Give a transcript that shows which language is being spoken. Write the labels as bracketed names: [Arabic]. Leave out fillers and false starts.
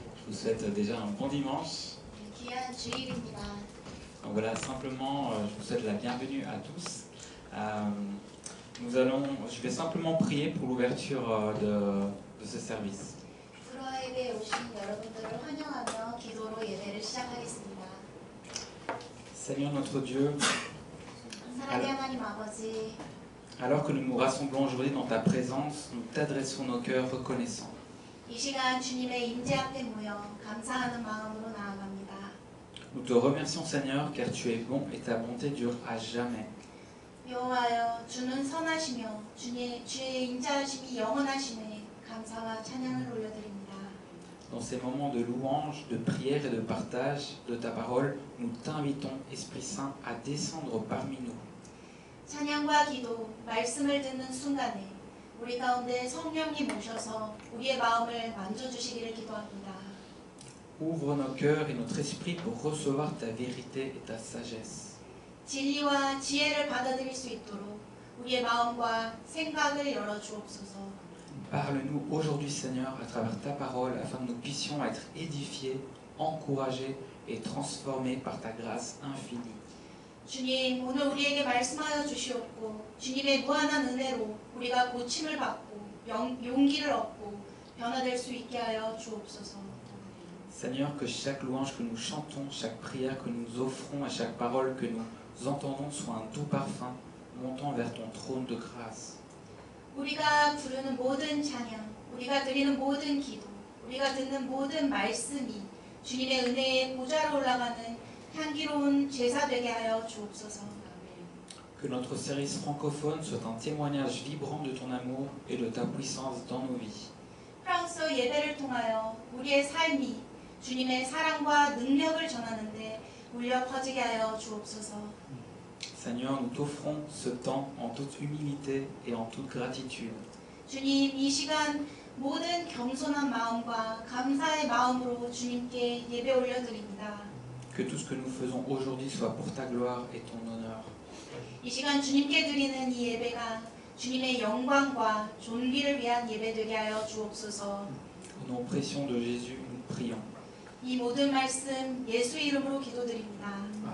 [French] je vous souhaite déjà un bon dimanche. [Korean] 귀한 주일입니다. [French] Donc voilà, simplement, je vous souhaite la bienvenue à tous. Je vais simplement prier pour l'ouverture de ce service. [Korean] 프로아 예배에 오신 여러분들을 환영하며 기도로 예배를 시작하겠습니다. [French] Seigneur notre Dieu, [Korean] 사랑의 하나님 아버지, [French] alors que nous nous rassemblons aujourd'hui dans ta présence, nous t'adressons nos cœurs reconnaissants. [Korean] 이 시간 주님의 임재 앞에 모여 감사하는 마음으로 나아갑니다. [French] Nous te remercions Seigneur car tu es bon et ta bonté dure à jamais. [Korean] 여호와여, 주는 선하시며 주의 인자하심이 영원하심에 감사와 찬양을 올려드립니다. [French] Dans ces moments de louange, de prière et de partage de ta parole, nous t'invitons, Esprit Saint, à descendre parmi nous. [Korean] 찬양과 기도, 말씀을 듣는 순간에 우리 가운데 성령이 모셔서 우리의 마음을 만져주시기를 기도합니다. [French] Ouvre nos cœurs et notre esprit pour recevoir ta vérité et ta sagesse. [Korean] 진리와 지혜를 받아들일 수 있도록 우리의 마음과 생각을 열어주옵소서. [French] Parle-nous aujourd'hui, Seigneur, à travers ta parole, afin que nous puissions être édifiés, encouragés et transformés par ta grâce infinie. [Korean] 주님, 오늘 우리에게 말씀하여 주시옵고 주님의 무한한 은혜로 우리가 고침을 받고 용기를 얻고 변화될 수 있게 하여 주옵소서. [French] Seigneur, que chaque louange que nous chantons, chaque prière que nous offrons, à chaque parole que nous entendons soit un doux parfum montant vers ton trône de grâce. [Korean] 우리가 부르는 모든 찬양, 우리가 드리는 모든 기도, 우리가 듣는 모든 말씀이 주님의 은혜의 보좌로 올라가는 향기로운 제사 되게 하여 주옵소서. [French] Que notre service francophone soit un témoignage vibrant de ton amour et de ta puissance dans nos vies. [Korean] 프랑스어 예배를 통하여 우리의 삶이 주님의 사랑과 능력을 전하는데 울려 퍼지게 하여 주옵소서. [French] Seigneur, nous t'offrons ce temps en toute humilité et en toute gratitude. [Korean] 주님, 이 시간 모든 겸손한 마음과 감사의 마음으로 주님께 예배 올려드립니다. [French] Que tout ce que nous faisons aujourd'hui soit pour ta gloire et ton honneur. [Korean] 이 시간 주님께 드리는 이 예배가 주님의 영광과 존귀를 위한 예배 되게 하여 주옵소서. [French] Au nom précieux de Jésus, nous prions. [Korean] 이 모든 말씀 예수 이름으로 기도드립니다.